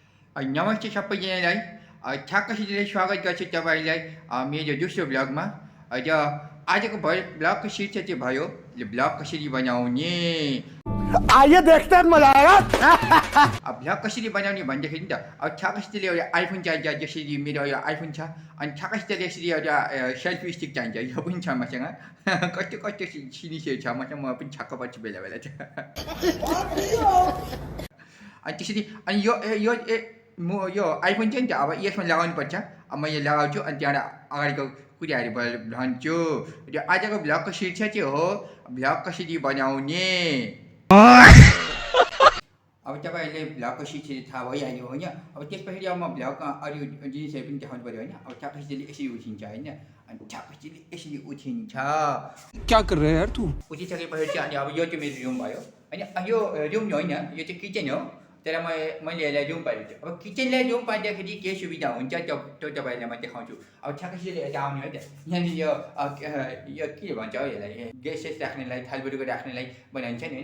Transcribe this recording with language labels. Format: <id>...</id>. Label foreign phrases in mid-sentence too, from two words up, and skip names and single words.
<ne>नमस्ते सबैजनालाई ठ्याक्कसितले स्वागत गर्छु तपाईँलाई मेरो दोस्रो ब्लगमा। र आजको ब्लगको शीर्षक चाहिँ भयो ब्लग कसरी बनाउने।</ne> <hi>आइए देखते हैं मजा आएगा।</hi> <ne>ब्लग कसरी बनाउने भन्दाखेरि त ठ्याक्कसितले एउटा आइफोन चाहिन्छ, जसरी मेरो एउटा आइफोन छ। अनि ठ्याक्कसितले यसरी एउटा सेल्फी स्टिक चाहिन्छ, यो पनि छ मसँग। कस्तो कस्तो जिनिसहरू छ मसँग, म पनि छक्क पर्छु बेला बेला चाहिँ। अनि त्यसरी अनि यो आइफोन चाहिँ नि त अब यसमा लगाउनु पर्छ। अब म यो लगाउँछु अनि त्यहाँबाट अगाडिको कुराहरू भन्छु। र आजको भ्लगको शीर्षक चाहिँ हो भ्लग कसरी बनाउने। अब तपाईँहरूले भ्लगको शीर्षक थाहा भइहाल्यो होइन। अब त्यसपछि अब म भ्लगमा अरू जिनिसहरू पनि देखाउनु पऱ्यो होइन। अब ठ्याक्कसितले यसरी उठिन्छ होइन, अनि ठ्याक्कसितले यसरी उठिन्छ।</ne> <hi>क्या कर रहे हैं यार तू?</hi> <ne>उठिसकेपछि चाहिँ अनि अब यो चाहिँ मेरो रुम भयो होइन। यो रुम होइन, यो चाहिँ किचन हो। तर मैले यसलाई रुम पारेको छु। अब किचनलाई रुम पार्दाखेरि के सुविधा हुन्छ त्यो तपाईँहरूलाई म देखाउँछु। अब ठ्याक्कसितले यता आउने हो त। यहाँनिर यो के भन्छ हौ यसलाई, ग्यासेस राख्नेलाई, थालबुटुको राख्नेलाई बनाइन्छ नि होइन।</ne>